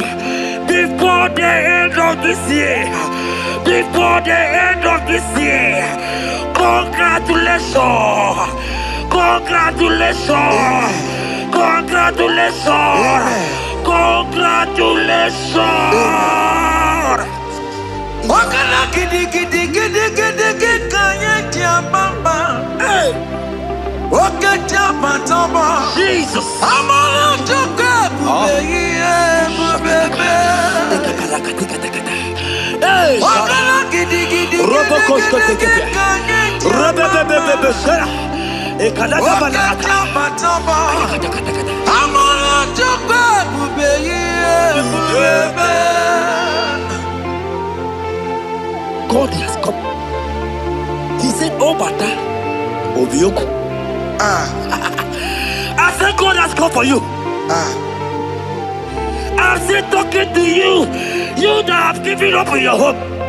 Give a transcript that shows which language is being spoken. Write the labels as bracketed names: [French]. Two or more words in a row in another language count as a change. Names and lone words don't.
[English] Before the end of this year, before the end of this year, congratulations, congratulations, congratulations, congratulations. Wakala gidi gidi gidi gidi gidi kanya bamba. Hey, wakata matamba. Jesus. Amala toka bubeye. Hey, wakala gidi gidi gidi gidi kanya wakata matamba. Amala toka bubeye. God has come. He said, oh, Bata, Obioku. I said, God has come for you. I said, talking to you, you that have given up on your hope.